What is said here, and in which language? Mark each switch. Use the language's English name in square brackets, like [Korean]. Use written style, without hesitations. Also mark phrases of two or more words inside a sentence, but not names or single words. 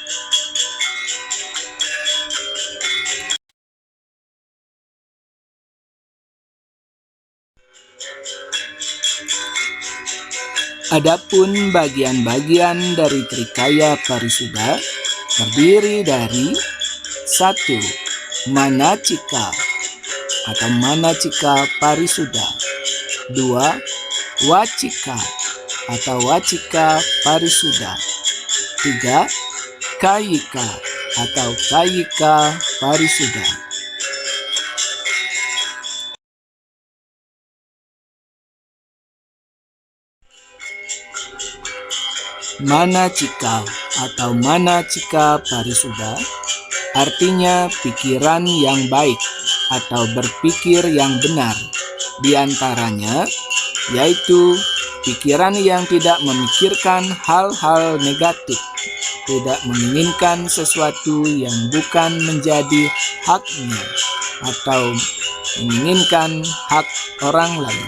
[Indonesian] Adapun bagian-bagian dari Trikaya Parisuda terdiri dari 1. Manacika atau Manacika Parisuda. 2. Wacika atau Wacika Parisuda. 3. Kayika atau Kayika Parisuda. Manacika atau Manacika Parisuda artinya pikiran yang baik atau berpikir yang benar. Di antaranya yaitu pikiran yang tidak memikirkan hal-hal negatif, tidak menginginkan sesuatu yang bukan menjadi haknya atau menginginkan hak orang lain.